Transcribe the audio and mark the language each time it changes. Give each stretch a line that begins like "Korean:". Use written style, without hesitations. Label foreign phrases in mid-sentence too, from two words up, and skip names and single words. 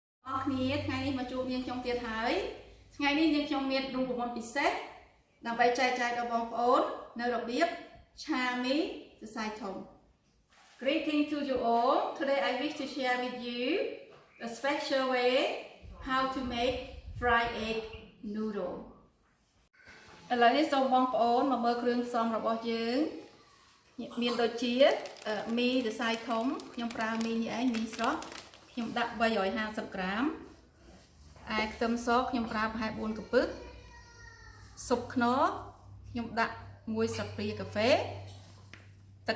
Khmer: គ្នាថ្ងៃនេះមកជួបយើងខ្ញុំទៀតហើយថ្ងៃនេះយើងខ្ញុំមានរូបមន្តពិសេសដើម្បីចែកចាយដល់បងប្អូននៅរបៀបឆាមីសរសៃធំ
English: Greeting to you all. Today I wish to share with you a special way how to make fried egg noodle.
Khmer: ឥឡូវនេះសូមបងប្អូនមកមើលគ្រឿងផ្សំរបស់យើងមានដូចជាមីសរសៃធំខ្ញុំប្រើមីនេះឯងមីស្រស់ខ្ញុំដាក់ 350ក្រាមឯខ្ទឹមសខ្ញុំប្រើប្រហែល4កំពឹសស៊ុបខ្នុរខ្ញុំដាក់1ស្លាបព្រាកាហ្វេទឹក